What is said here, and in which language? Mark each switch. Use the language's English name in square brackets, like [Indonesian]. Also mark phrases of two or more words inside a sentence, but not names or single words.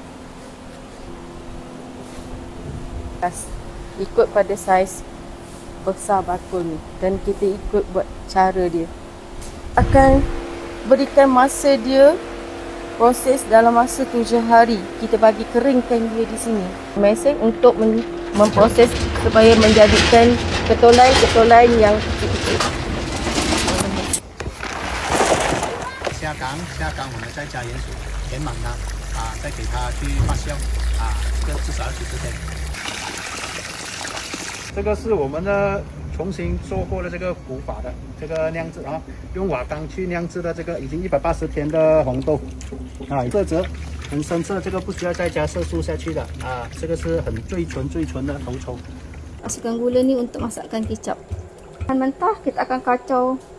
[Malay] Ikut pada saiz besar bakul ni dan kita ikut buat cara dia. Akan berikan masa dia proses dalam masa 7 hari. Kita bagi keringkan dia di sini. Mesin untuk memproses supaya menjadikan ketolai-ketolai yang kecil-kecil. [Chinese] 下缸我们再加盐水填满它啊，再给它去发酵啊，这个至少要90天。这个是我们的重新做过的这个古法的这个酿制啊，用瓦缸去酿制的这个已经180天的红豆啊，色泽很深色，这个不需要再加色素下去的啊，这个是很最纯的头抽。 [Malay] Masukkan gula ni untuk masakkan kicap. Dan mentah kita akan kacau.